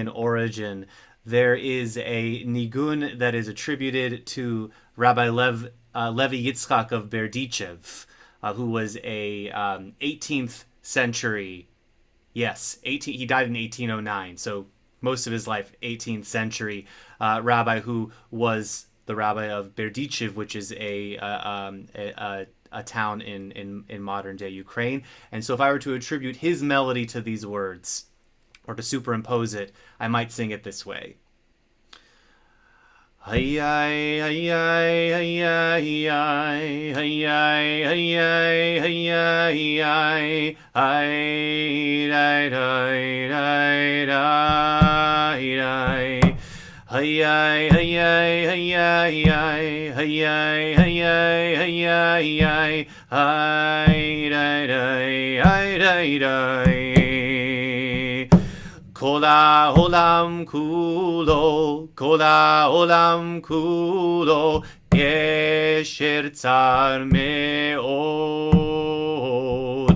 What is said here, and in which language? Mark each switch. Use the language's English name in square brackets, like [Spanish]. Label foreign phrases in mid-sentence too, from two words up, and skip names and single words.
[English] origin, there is a nigun that is attributed to Rabbi Levi Yitzchak of Berdichev, who was a 18th century, he died in 1809, so most of his life 18th century rabbi who was the rabbi of Berdichev, which is a town in modern day Ukraine. And so if I were to attribute his melody to these words or to superimpose it, I might sing it this way. Hey ay hey ay hey ay hey ay hey ay hey ay ay ay ay ay [Hebrew] כל העולם כולו, כל העולם כולו, גשר צר מאוד.